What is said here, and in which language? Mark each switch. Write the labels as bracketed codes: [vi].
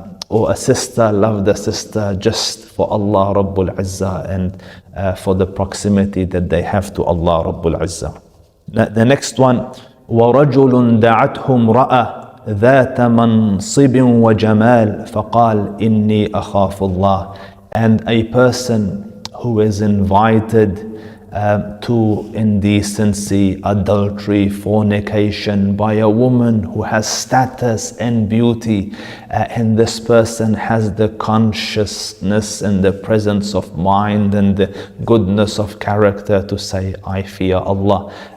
[en] Or a sister loved a sister just for Allah Rabbul Izzah, and for the proximity that they have to Allah Rabbul Izzah. The next one, [ar] وَرَجُلٌ دَعَتْهُ امْرَأَةٌ ذَاتَ مَنْصِبٍ وَجَمَالٍ فَقَالَ إِنِّي أَخَافُ اللَّهِ. [en] And a person who is invited to indecency, adultery, fornication by a woman who has status and beauty, and this person has the consciousness and the presence of mind and the goodness of character to say, I fear Allah.